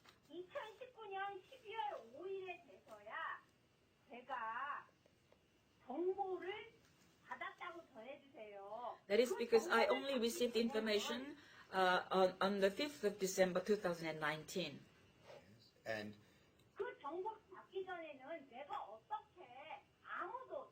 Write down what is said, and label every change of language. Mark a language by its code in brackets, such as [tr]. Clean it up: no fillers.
[ko] 2019년 12월 5일에 돼서야 제가 정보를 받았다고 전해주세요. [en] That is because I only received information on the 5th of December 2019. And [ko] 그 정보를 받기 전에는 내가 어떻게 아무